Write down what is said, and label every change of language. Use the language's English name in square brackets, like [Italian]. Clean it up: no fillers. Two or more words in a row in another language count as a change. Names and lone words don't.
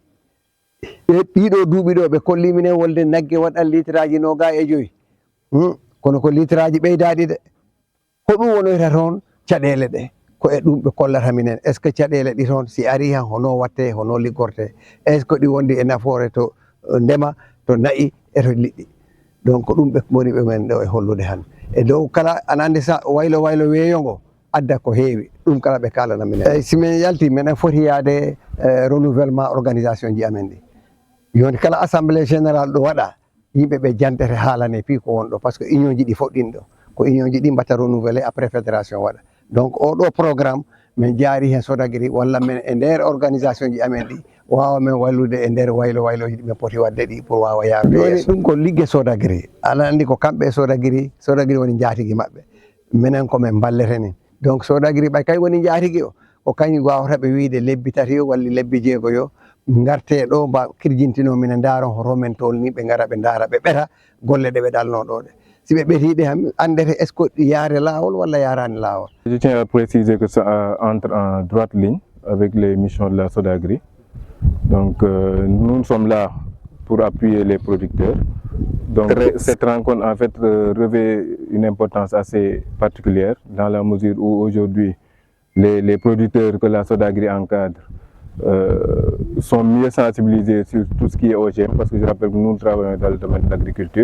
[Fula] ɗiɗo duuɓi ɗo ɓe kolli minen wolde nagge waɗan litre aji 25 kono ko litre aji ɓeydaɗi de hoɗum wonoyta toon caɗele ɗe ko e ɗum ɓe kollata minen [French] est ce que [Fula] caɗele ɗi toon si ari han hono watte hono liggorte [French] est ce que [Fula] ɗi wondi e nafoore to ndema to nayi e to liɗɗi donc ɗum ɓe woni ɓe men ɗo e hollude han e dow kala ana andi sa waylo weeyogo adda ko heewi ɗum kala ɓe kalana minen eyyi simin yalti minen foti yaade [French] renouvellement organisation [Fula] ji amen ɗi joni kala assemblée général ɗo waɗa yimɓe ɓe jantere haalane pi ko wonɗo [French] par ce que [Fula] union ji ɗi foɗɗin ɗo ko union ji ɗi mbatta [French] renouvelé après fédération [Fula] waɗa donc oɗo programme min jaari hen Sodagri walla men e nder organisation ji amen ɗi wawa men wallude e nder wayloji ɗi min poti wadde ɗi pour wawa yarude yeeso ɗum ko ligge Sodagri ana andi ko kamɓe Sodagri woni jaatigui mabɓe minen komin balleteni donc Sodagri ɓay kay woni jaatigui o ko kañum wawata ɓe wiide lebbi 3 o walla lebbi 6 yo garte ɗo mba kirjintino minen daron hoto men tolni ɓe gara ɓe daara ɓe ɓeta golle ɗe ɓe ɗalno ɗo ɗe si ɓe ɓetiɗe ham andete [French] est ce que [Fula] yaare lawol walla yarani lawol. [French] Je tiens à préciser que ça entre en droite ligne avec les missions de la Sodagri. Donc nous sommes là pour appuyer les producteurs. Donc cette rencontre en fait revêt une importance assez particulière dans la mesure où aujourd'hui les producteurs que la Sodagri encadre sont mieux sensibilisés sur tout ce qui est OGM, parce que je rappelle que nous travaillons dans le domaine de l'agriculture.